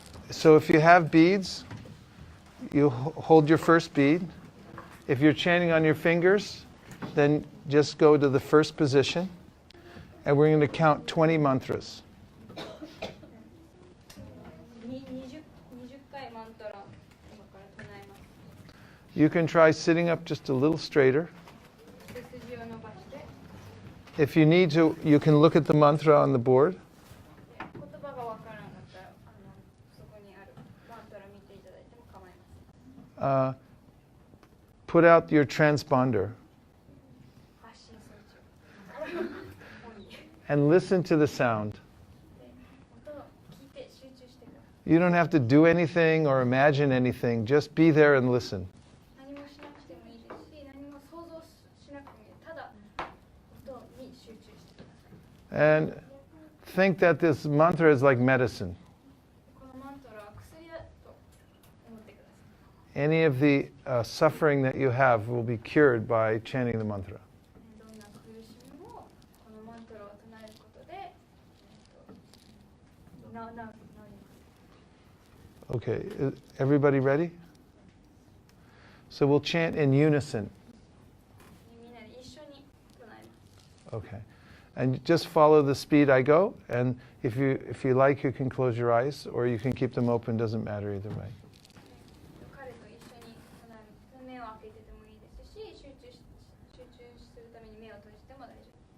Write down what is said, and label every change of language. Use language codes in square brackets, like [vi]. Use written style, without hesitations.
[en] So if you have beads, you hold your first bead. If you're chanting on your fingers, then just go to the first position, and we're going to count 20 mantras. [ja] 20回マントラ今から唱えます。 [en] You can try sitting up just a little straighter. [ja] 背筋を伸ばして [en] If you need to, you can look at the mantra on the board. [ja] 言葉がわからなかったらそこにあるマントラ見ていただいても構いません。 [en] Put out your transponder [ja] 発信装置を [en] and listen to the sound. [ja] 音を聞いて集中してください。 [en] You don't have to do anything or imagine anything. Just be there and listen. [ja] 何もしなくてもいいですし、何も想像しなくてもいい。ただ音に集中してください。 [en] And think that this mantra is like medicine. [ja] このマントラは薬だと思ってください。 [en] Any of the suffering that you have will be cured by chanting the mantra. [ja] どんな苦しみもこのマントラを唱えることで治ります。 [en] Okay, everybody ready? So we'll chant in unison. [ja] みんなで一緒に唱えます。 [en] Okay. And just follow the speed I go. And if you like, you can close your eyes, or you can keep them open. Doesn't matter either way. [ja] 彼と一緒に目を開けててもいいですし、集中するために目を閉じても大丈夫。